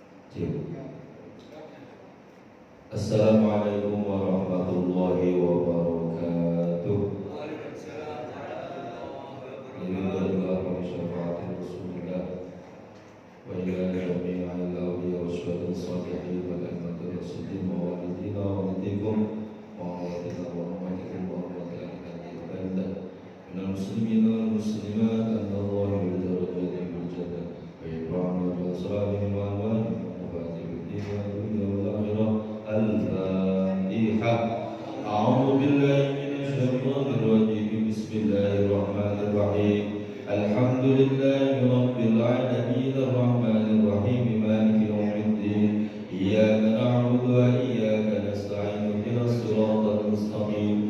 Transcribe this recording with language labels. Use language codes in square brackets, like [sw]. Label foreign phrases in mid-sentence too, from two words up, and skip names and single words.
[ar] السلام عليكم ورحمة الله وبركاته. الحمد لله وشفاعة رسول الله وإلى جميع الأولياء والشهداء الصالحين والأئمة الراشدين ووالدينا ووالديكم ووالدينا وأمتكم وأمتكم من المسلمين والمسلمات أن الله يريد درجاتهم بالجنة ويبعن بأسرارهم وأموالهم ومفاتحهم في الدنيا والآخرة. الفاتحة. أعوذ بالله من الشيطان الرجيم. بسم الله الرحمن الرحيم. الحمد لله رب العالمين الرحمن الرحيم مالك يوم الدين. إياك نعبد وإياك نستعين اهدنا الصراط المستقيم.